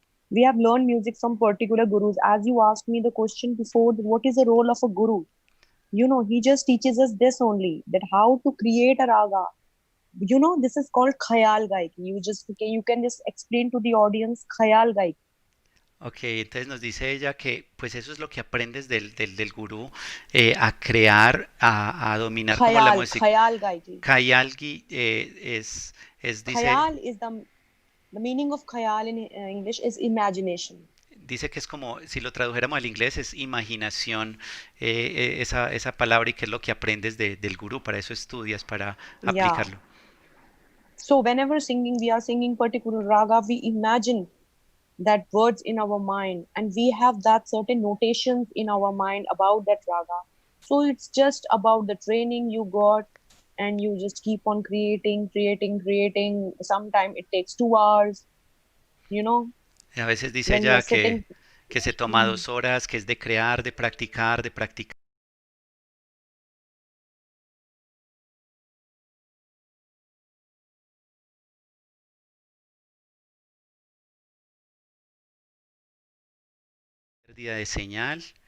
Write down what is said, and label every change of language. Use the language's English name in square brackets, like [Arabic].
[English] We have learned music from particular gurus. As you asked me the question before, that what is the role of a guru? He just teaches us this only, that how to create a raga. This is called khayal gaiki. You can just explain to the audience khayal gaiki. [Spanish] Ok, entonces nos dice ella que pues eso es lo que aprendes del gurú, a crear, a dominar como la música. [Hindi] Khayal gaiki. [Spanish] Kayalgi dice, [English] Khayal is the meaning of khayal in English is imagination. [Spanish] dice que es como, si lo tradujéramos al inglés, es imaginación, esa palabra y que es lo que aprendes del gurú, para eso estudias, para [English] Yeah. [Spanish] aplicarlo. [English] So whenever singing, we are singing particular raga, we imagine that words in our mind, and we have that certain notations in our mind about that raga. So it's just about the training you got, and you just keep on creating. Sometimes it takes 2 hours, you know, [Spanish] A veces dice [English] when you're [Spanish] ella [English] sitting. [Spanish] que se toma 2 horas, que es de crear, de practicar pérdida de señal.